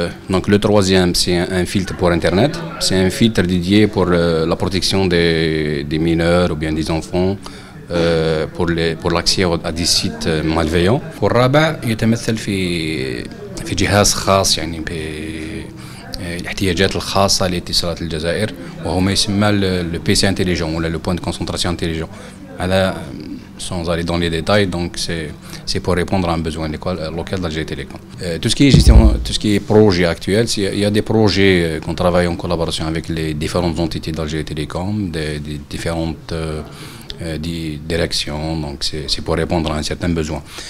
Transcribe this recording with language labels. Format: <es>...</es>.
<fr>Donc le troisième c'est un filtre pour internet, c'est un filtre dédié pour la protection des mineurs ou bien des enfants pour l'accès à des sites malveillants.</fr> <ar>والرابع يتمثل في جهاز خاص يعني بالاحتياجات الخاصة لاتصالات الجزائر، وهو ما يسمى</ar> <fr>le PC intelligent</fr> <ar>ولا</ar> <fr>le point de concentration intelligent.</fr> <ar>هذا</ar> <fr>sans aller dans les détails, donc c'est pour répondre à un besoin local d'Algérie Télécom. Tout ce qui est gestion, tout ce qui est projet actuel, il y a des projets qu'on travaille en collaboration avec les différentes entités d'Algérie Télécom, des différentes directions, donc c'est pour répondre à un certain besoin.</fr>